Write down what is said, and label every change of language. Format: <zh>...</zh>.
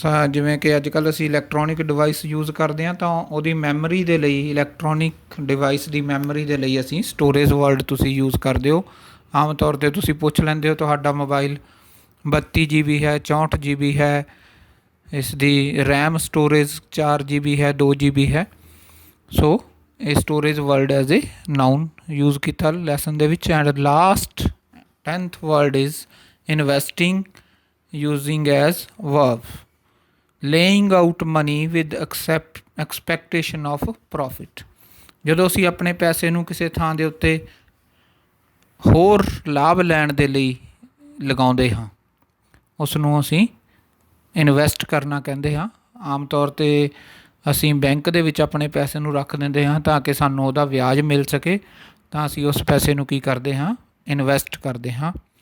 <pa>ਜਿਵੇਂ ਕਿ ਅੱਜ ਕੱਲ੍ਹ ਅਸੀਂ ਇਲੈਕਟ੍ਰੋਨਿਕ ਡਿਵਾਈਸ ਯੂਜ਼ ਕਰਦੇ ਹਾਂ ਤਾਂ ਉਹਦੀ ਮੈਮਰੀ ਦੇ ਲਈ, ਇਲੈਕਟ੍ਰੋਨਿਕ ਡਿਵਾਈਸ ਦੀ ਮੈਮਰੀ ਦੇ ਲਈ ਅਸੀਂ ਸਟੋਰੇਜ ਵਰਡ ਤੁਸੀਂ ਯੂਜ਼ ਕਰਦੇ ਹੋ। ਆਮ ਤੌਰ 'ਤੇ ਤੁਸੀਂ ਪੁੱਛ ਲੈਂਦੇ ਹੋ ਤੁਹਾਡਾ ਮੋਬਾਈਲ 32 GB ਹੈ, 64 GB ਹੈ, ਇਸ ਦੀ ਰੈਮ ਸਟੋਰੇਜ 4 GB ਹੈ, 2 GB ਹੈ। ਸੋ ਇਹ storage word</pa> <en>as a noun</en> <pa>use ਕੀਤਾ ਲੈਸਨ ਦੇ ਵਿੱਚ।</pa> <en>And last 10th word is investing, using as verb, laying out money with expectation of profit.</en> <pa>ਜਦੋਂ ਅਸੀਂ ਆਪਣੇ ਪੈਸੇ ਨੂੰ ਕਿਸੇ ਥਾਂ ਦੇ ਉੱਤੇ ਹੋਰ ਲਾਭ ਲੈਣ ਦੇ ਲਈ ਲਗਾਉਂਦੇ ਹਾਂ, ਉਸ ਨੂੰ ਅਸੀਂ ਇਨਵੈਸਟ ਕਰਨਾ ਕਹਿੰਦੇ ਹਾਂ। ਆਮ ਤੌਰ 'ਤੇ ਅਸੀਂ ਬੈਂਕ ਦੇ ਵਿੱਚ ਆਪਣੇ ਪੈਸੇ ਨੂੰ ਰੱਖ ਦਿੰਦੇ ਹਾਂ ਤਾਂ ਕਿ ਸਾਨੂੰ ਉਹਦਾ ਵਿਆਜ ਮਿਲ ਸਕੇ, ਤਾਂ ਅਸੀਂ ਉਸ ਪੈਸੇ ਨੂੰ ਕੀ ਕਰਦੇ ਹਾਂ, ਇਨਵੈਸਟ ਕਰਦੇ ਹਾਂ।</pa>